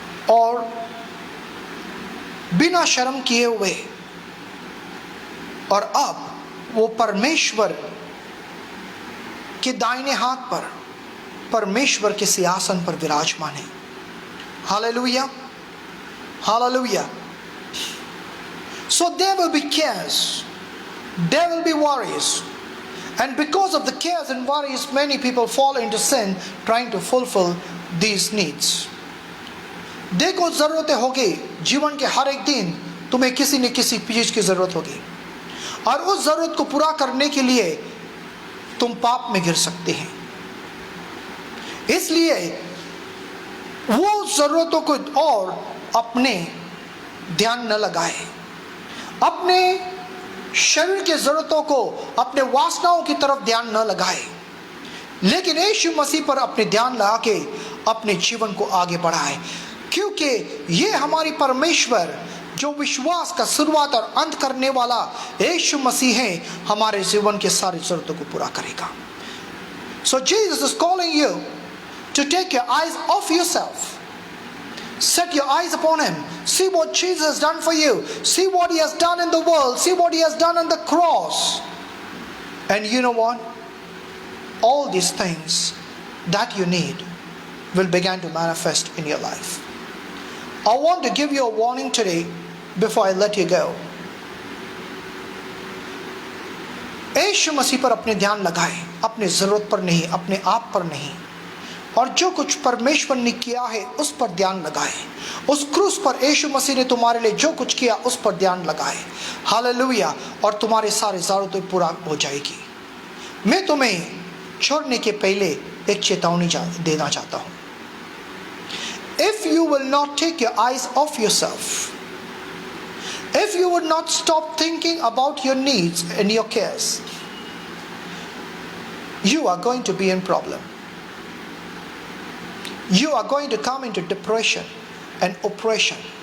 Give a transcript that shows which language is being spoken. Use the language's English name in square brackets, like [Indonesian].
[Hindi] और बिना शर्म किए हुए, और अब वो परमेश्वर के दाहिने हाथ पर परमेश्वर के सिंहासन पर विराजमान है। Hallelujah, hallelujah. [English] So there will be cares, there will be worries, and because of the cares and worries, many people fall into sin trying to fulfill these needs. [Hindi] देखो, जरूरतें होगी जीवन के हर एक दिन, तुम्हें किसी न किसी चीज की जरूरत होगी, और उस जरूरत को पूरा करने के लिए तुम पाप में गिर सकते हैं। इसलिए वो जरूरतों को और अपने ध्यान न लगाए, अपने शरीर की जरूरतों को, अपने वासनाओं की तरफ ध्यान न लगाए, लेकिन यीशु मसीह पर अपने ध्यान लगा के अपने जीवन को आगे बढ़ाए, क्योंकि ये हमारी परमेश्वर जो विश्वास का शुरुआत और अंत करने वाला यीशु मसीह है, हमारे जीवन के सारी जरूरतों को पूरा करेगा। [English] So Jesus is calling you to take your eyes off yourself. Set your eyes upon him. See what Jesus has done for you. See what he has done in the world. See what he has done on the cross. And you know what? All these things that you need will begin to manifest in your life. I want to give you a warning today before I let you go. [Hindi] यीशु मसीह पर अपने ध्यान लगाएं, अपने जरूरत पर नहीं, अपने आप पर नहीं, और जो कुछ परमेश्वर ने किया है उस पर ध्यान लगाएं। उस क्रूस पर यीशु मसीह ने तुम्हारे लिए जो कुछ किया उस पर ध्यान लगाएं। हालेलुया। और तुम्हारे सारे जरूरतें पूरा हो जाएगी। मैं तुम्हें छोड़ने के पहले एक चेतावनी देना चाहता हूँ। [English] If you will not take your eyes off yourself, if you would not stop thinking about your needs and your cares, you are going to be in problem. You are going to come into depression and oppression.